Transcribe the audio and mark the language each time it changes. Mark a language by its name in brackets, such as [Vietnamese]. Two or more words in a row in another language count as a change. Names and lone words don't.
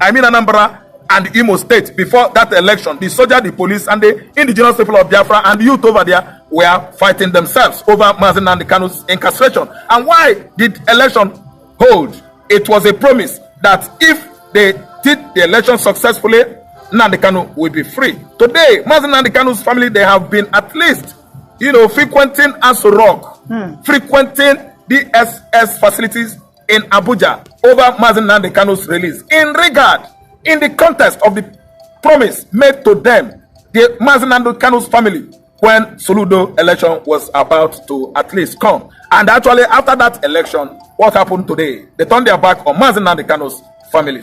[English] I mean Anambra and Imo State. Before that election, the soldier, the police, and the indigenous people of Biafra and the youth over there were fighting themselves over MAZI Nnamdi Kanu's incarceration. And why did election hold? It was a promise that if they did the election successfully, Nnamdi Kanu will be free. Today, MAZI Nnamdi Kanu's family, they have been at least, frequenting Aso Rock, frequenting DSS facilities in Abuja over MAZI Nnamdi Kanu's release. In the context of the promise made to them, the MAZI Nnamdi Kanu's family, when Soludo election was about to at least come. And actually, after that election, what happened today? They turned their back on MAZI Nnamdi Kanu's family.